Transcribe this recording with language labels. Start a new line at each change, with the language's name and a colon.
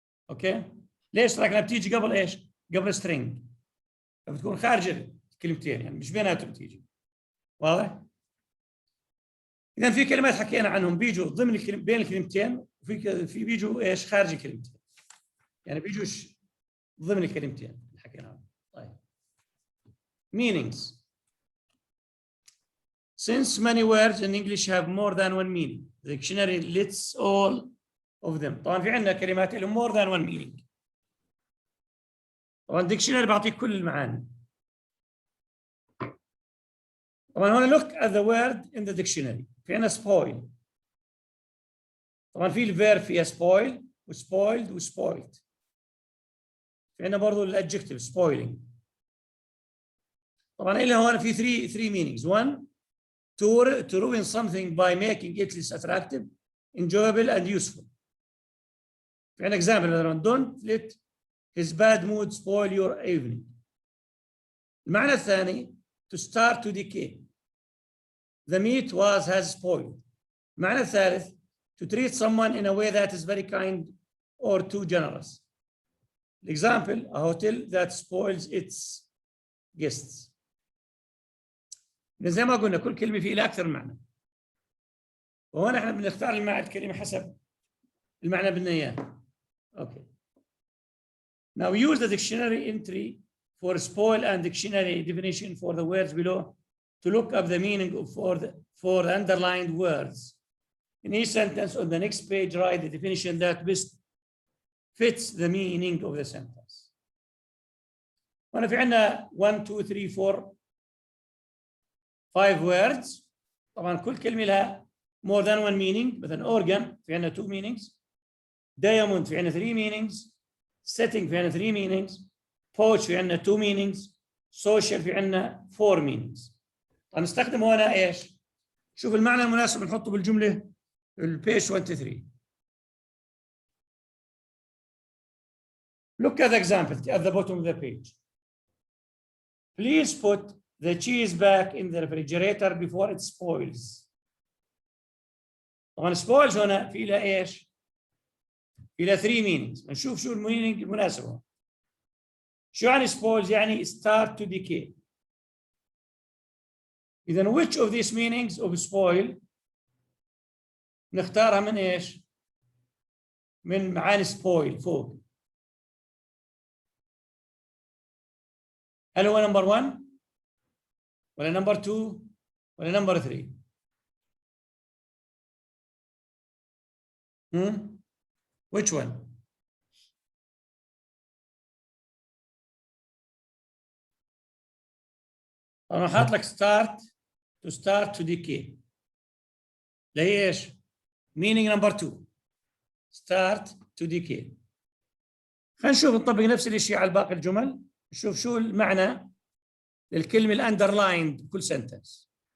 Arabic: اوكي ليش سترايك؟ لانها بتيجي قبل ايش؟ قبل سترينج فبتكون خارج الكلمتين يعني مش بيناتهم بتيجي. واضح؟ اذا في كلمات حكينا عنهم بيجوا ضمن بين الكلمتين وفي بيجوا ايش؟ خارج الكلمتين. يعني بيجوش ضمن الكلمتين اللي حكينا عنهم. طيب meanings.
English: Since many words in English have more than one meaning, the dictionary lists all of them.
Arabic: طبعا في عندنا كلمات لهم more than one meaning. طبعا الديكشنري بيعطيك كل المعاني. طبعا هنا look at the word in the dictionary. في عندنا spoil. طبعا في الفيرب فيها spoil وspoiled وspoiled. في عندنا برضه الادجكتيف spoiling. طبعا إلى هون في three meanings.
English: One, to ruin something by making it less attractive, enjoyable and useful. في عندنا example مثلا don't let his bad mood spoil your evening. المعنى الثاني to start to decay. The meat has spoiled. المعنى الثالث to treat someone in a way that is very kind or too generous. Example, a hotel that spoils its guests.
Arabic: زي ما قلنا كل كلمة فيه لها أكثر من معنى. وهنا احنا بنختار الكلمة حسب المعنى بدنا إياه.
English: Okay. Now use the dictionary entry for spoil and dictionary definition for the words below to look up the meaning for the underlined words. In each sentence on the next page, write the definition that best fits the meaning of the sentence.
Arabic: وأنا في عندنا 1 2 3 4 5 words. طبعا كل كلمة لها more than one meaning. مثلا organ في عندنا 2 meanings. diamond في عندنا 3 meanings. setting في عندنا 3 meanings. pouch في عندنا 2 meanings. social في عندنا 4 meanings. هنستخدم هنا ايش؟ شوف المعنى المناسب نحطه بالجملة البيج 23.
English: Look at the example at the bottom of the page. Please put the cheese back in the refrigerator before it spoils.
Arabic: طبعا spoils هنا في لها ايش؟ في لها 3 meanings. نشوف شو المينينج المناسبة.
English: شو يعني spoils؟ يعني start to decay.
Arabic: إذا which of these meanings of spoil نختارها من ايش؟ من معاني spoil فوق. هل هو نمبر 1 ولا نمبر 2 ولا نمبر 3؟ Which one؟ أنا حاط لك start to decay.
English: اللي ايش؟ meaning number 2 start to decay.
Arabic: خلينا نشوف نطبق نفس الشيء على باقي الجمل. نشوف شو المعنى للكلمة الاندرلايند بكل سنتنس.